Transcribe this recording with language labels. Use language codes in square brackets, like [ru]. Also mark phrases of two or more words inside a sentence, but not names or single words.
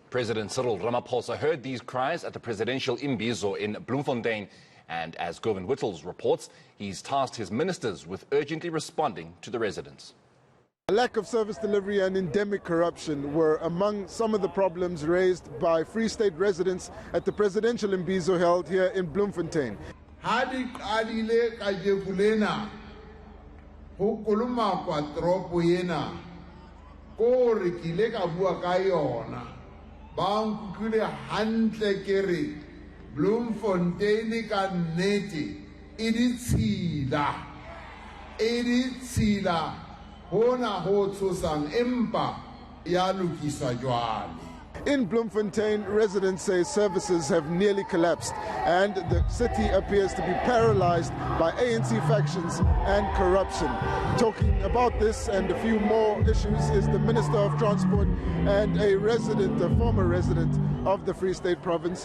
[en] President Cyril Ramaphosa heard these cries at the Presidential Imbizo in Bloemfontein. And as Govan Whittles reports, he's tasked his ministers with urgently responding to the residents. A lack of service delivery and endemic corruption were among some of the problems raised by Free State residents at the Presidential Imbizo held here in Bloemfontein. [st] Ho koloma kwa tropo yena ko re kile ka bua ka yona ba nkukile hantle ke re Bloemfontein ka nnete e ditshila hona ho tshosang empa ya lokiswa jwale. [en] In Bloemfontein, residents say services have nearly collapsed and the city appears to be paralyzed by ANC factions and corruption. Talking about this and a few more issues is the Minister of Transport and a former resident of the Free State province.